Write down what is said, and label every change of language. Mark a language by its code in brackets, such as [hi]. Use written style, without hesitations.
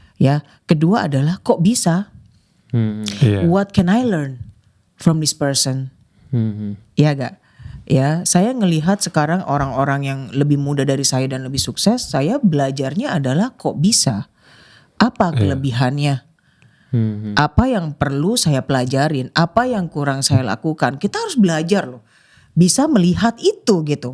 [id] Ya, kedua adalah kok bisa? [en] What can I learn from this person? [id] Ya gak? Ya, saya ngelihat sekarang orang-orang yang lebih muda dari saya dan lebih sukses, saya belajarnya adalah kok bisa? Apa kelebihannya? Apa yang perlu saya pelajarin? Apa yang kurang saya lakukan? Kita harus belajar loh. Bisa melihat itu gitu.